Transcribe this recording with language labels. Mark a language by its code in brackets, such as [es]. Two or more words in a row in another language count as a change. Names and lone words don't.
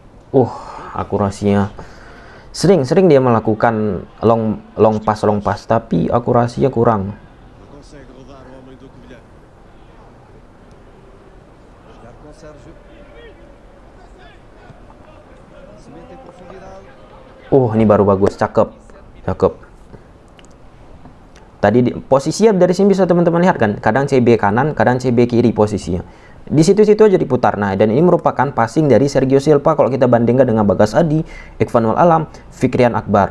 [id] Akurasinya sering dia melakukan [en] long pass, [id] tapi akurasinya kurang. [pt] Consegue rodar o homem do Covilhã. Jogar com Sérgio. Lançamento em profundidade. [id] Ini baru bagus, cakep. Tadi posisinya dari sini bisa teman-teman lihat kan, kadang CB kanan, kadang CB kiri posisinya. Di situ-situ aja diputar. Nah, dan ini merupakan passing dari Sergio Silva kalau kita bandingkan dengan Bagas Adi, Ikhwanul Alam, Fikrian Akbar.